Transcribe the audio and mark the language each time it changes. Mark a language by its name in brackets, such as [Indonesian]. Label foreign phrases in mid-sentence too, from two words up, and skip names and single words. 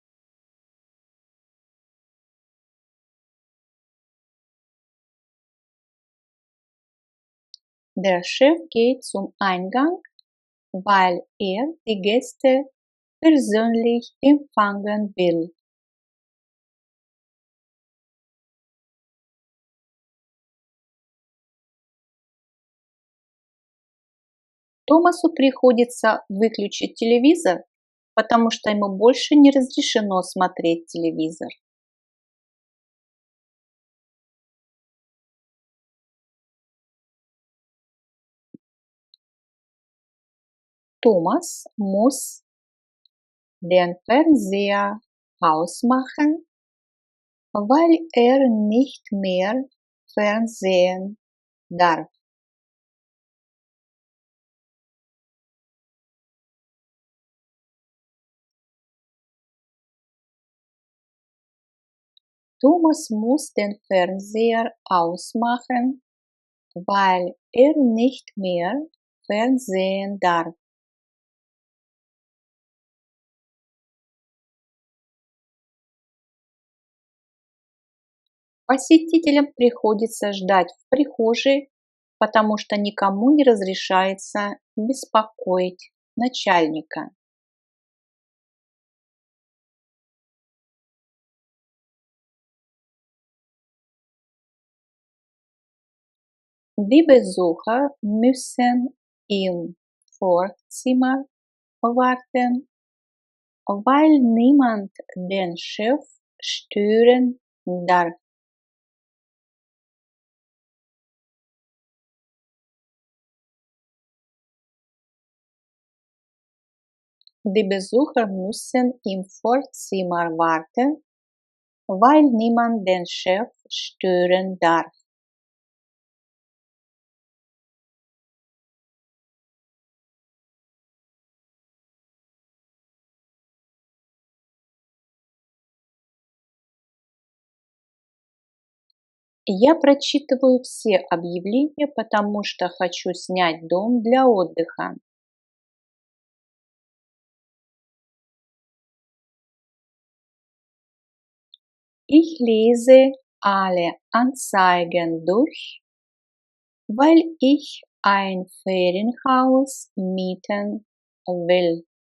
[German] Der Chef geht zum Eingang, weil er die Gäste persönlich empfangen will. [Russian] Томасу приходится выключить телевизор, потому что ему больше не разрешено смотреть телевизор. [German] Thomas muss den Fernseher ausmachen, weil er nicht mehr fernsehen darf. Thomas muss den Fernseher ausmachen, weil er nicht mehr fernsehen darf. [Russian] Посетителям приходится ждать в прихожей, потому что никому не разрешается беспокоить начальника. [German] Die Besucher müssen im Vorzimmer warten, weil niemand den Chef stören darf. Die Besucher müssen im Vorzimmer warten, weil niemand den Chef stören darf. [Russian] Я прочитываю все объявления, потому что хочу снять дом для отдыха. [German] Ich lese alle Anzeigen durch, weil ich ein Ferienhaus mieten will.